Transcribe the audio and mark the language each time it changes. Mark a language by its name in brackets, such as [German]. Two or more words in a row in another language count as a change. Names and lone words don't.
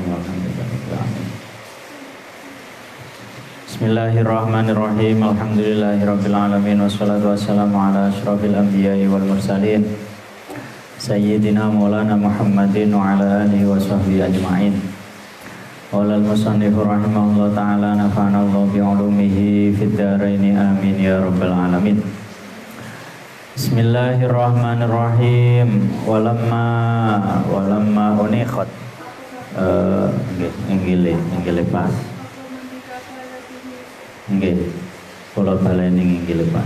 [Arabic] الحمد لله رب العالمين. بسم الله الرحمن الرحيم. الحمد لله رب العالمين والصلاة والسلام على أشرف الأنبياء والمرسلين سيدنا مولانا محمد وعلى آله وصحبه أجمعين. قال المصنف رحمه الله تعالى نفعنا الله بعلومه في الدارين آمين يا رب العالمين. Bismillahirrahmanirrahim. ولما أنيخت [Javanese] nggih pas. Nggih. Kula baleni nggih pas.